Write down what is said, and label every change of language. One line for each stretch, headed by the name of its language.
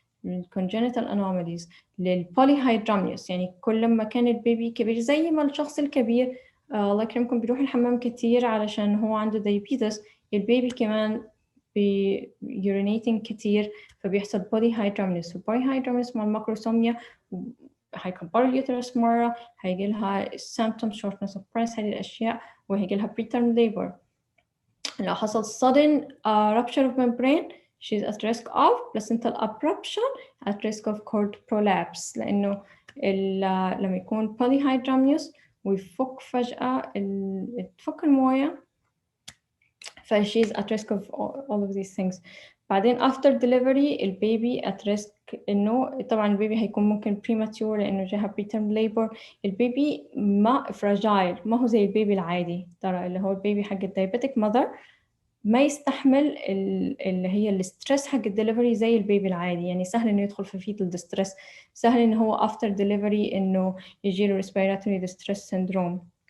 Arabic: للcongenital anomalies، للpolyhydramnios، يعني كل ما كان البيبي كبير زي ما الشخص الكبير الله يكرمكم بيروح الحمام كتير علشان هو عنده diabetes، البيبي كمان urinating كتير فبيحصل polyhydramnios، polyhydramnios مع الماكروسوميا هيكبر اليوترس مرة، هيجي لها
English: symptoms shortness of breath،
Arabic: هذه الأشياء، وهيجي لها preterm labor.
English: لو حصل sudden rupture of membrane she's at risk of placental abruption at risk of cord prolapse،
Arabic: لأنه لما يكون polyhydramnios ويفك فجأة تفك الموية ف
English: she's at risk of all of these things.
Arabic: بعدين
English: after delivery
Arabic: البيبي at risk إنه طبعا البيبي هيكون ممكن premature لأنه جاها preterm labor، البيبي ما fragile، ما هو زي البيبي العادي ترى اللي هو البيبي حق diabetic mother ما يستحمل اللي هي الستريس حق الدليفري زي البيبي العادي، يعني سهل إنه يدخل في fetal distress، سهل إنه هو after delivery إنه يجيله
English: respiratory distress syndrome.